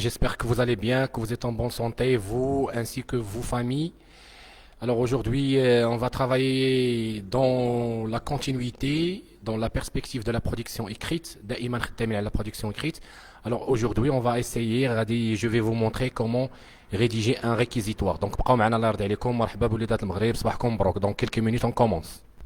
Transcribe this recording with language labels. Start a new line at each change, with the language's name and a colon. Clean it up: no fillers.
French: J'espère que vous allez bien, que vous êtes en bonne santé, vous ainsi que vos familles. Alors aujourd'hui, on va travailler dans la continuité, dans la perspective de la production écrite,
Arabic: دائما خدامين على
French: la production écrite. Alors aujourd'hui, on va essayer, je vais vous montrer comment rédiger un réquisitoire. Donc
Arabic: بقاو معنا الله يرضي عليكم. مرحبا بوليدات المغرب، صباحكم مبروك.
French: Dans quelques minutes, on commence.